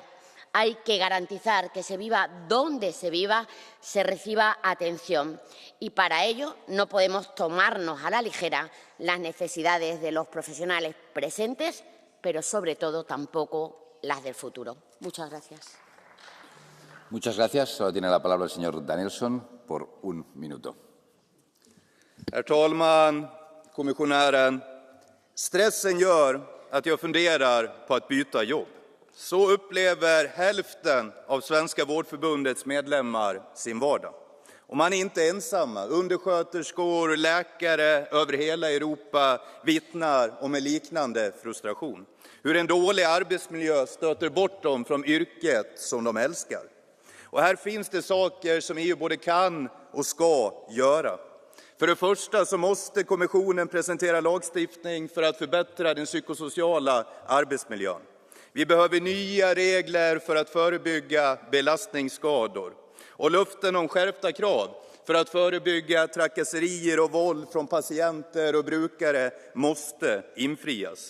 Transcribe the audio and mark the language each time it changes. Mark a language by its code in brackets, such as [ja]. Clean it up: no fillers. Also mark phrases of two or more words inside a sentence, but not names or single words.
[es] Hay que garantizar que se viva donde se viva, se reciba atención y para ello no podemos tomarnos a la ligera las necesidades de los profesionales presentes, pero sobre todo tampoco las del futuro. Muchas gracias. Muchas gracias. Ahora tiene la palabra el señor Danielsson por 1 minuto. [sv] Herr talman, kommissionären. Stressen gör att jag funderar på att byta jobb. Så upplever hälften av Svenska vårdförbundets medlemmar sin vardag. Och man är inte ensamma. Undersköterskor, läkare över hela Europa vittnar om en liknande frustration. Hur en dålig arbetsmiljö stöter bort dem från yrket som de älskar. Och här finns det saker som EU både kan och ska göra. För det första så måste kommissionen presentera lagstiftning för att förbättra den psykosociala arbetsmiljön. Vi behöver nya regler för att förebygga belastningsskador. Och löften om skärpta krav för att förebygga trakasserier och våld från patienter och brukare måste infrias.